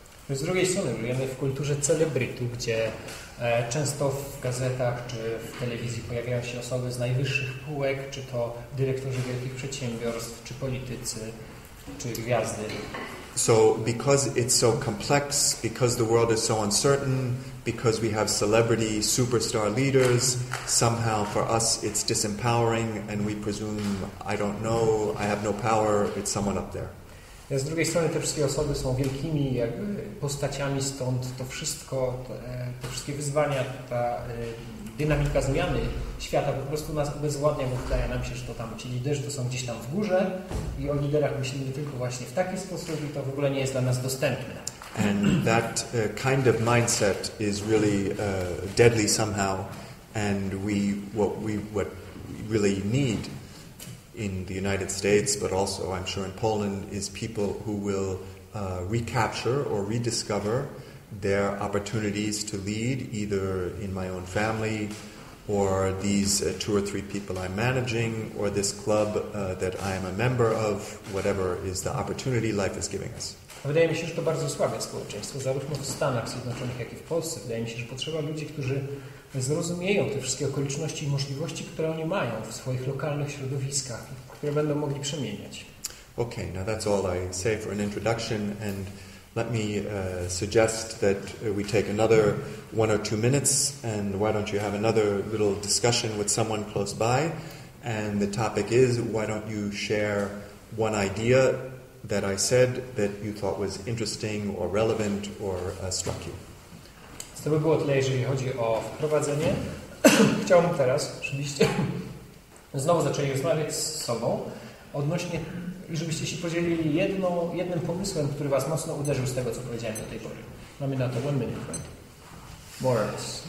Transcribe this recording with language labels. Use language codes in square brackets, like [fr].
[pl] Z drugiej strony żyjemy w kulturze celebrytu, gdzie często w gazetach czy w telewizji pojawiają się osoby z najwyższych półek, czy to dyrektorzy wielkich przedsiębiorstw, czy politycy, czy gwiazdy. [en] So because it's so complex, because the world is so uncertain, because we have celebrity superstar leaders, somehow for us it's disempowering and we presume, I don't know, I have no power, it's someone up there. [pl] Z drugiej strony te wszystkie osoby są wielkimi jakby postaciami, stąd to wszystko, te wszystkie wyzwania, ta dynamika zmiany świata po prostu nas obezwładnia, bo wydaje nam się, że to tam ci liderzy to są gdzieś tam w górze i o liderach myślimy tylko właśnie w taki sposób i to w ogóle nie jest dla nas dostępne. [en] And that kind of mindset is really deadly somehow, and what we really need in the United States, but also I'm sure in Poland, is people who will recapture or rediscover their opportunities to lead, either in my own family, or these 2 or 3 people I'm managing, or this club that I am a member of, whatever is the opportunity life is giving us. [pl] Wydaje mi się, że to bardzo słabe społeczeństwo, zarówno w Stanach Zjednoczonych, jak i w Polsce. Wydaje mi się, że potrzeba ludzi, którzy zrozumieją te wszystkie okoliczności i możliwości, które oni mają w swoich lokalnych środowiskach, które będą mogli przemieniać. [en] Okay, now that's all I say for an introduction, and let me suggest that we take another 1 or 2 minutes, and why don't you have another little discussion with someone close by, and the topic is, why don't you share one idea that I said that you thought was interesting or relevant or struck you. [pl] To by było tyle, jeżeli chodzi o wprowadzenie. Chciałbym teraz, żebyście znowu zaczęli rozmawiać z sobą odnośnie, i żebyście się podzielili jednym pomysłem, który was mocno uderzył z tego, co powiedziałem do tej pory. Mamy na to [en] 1 minute, right? More or less.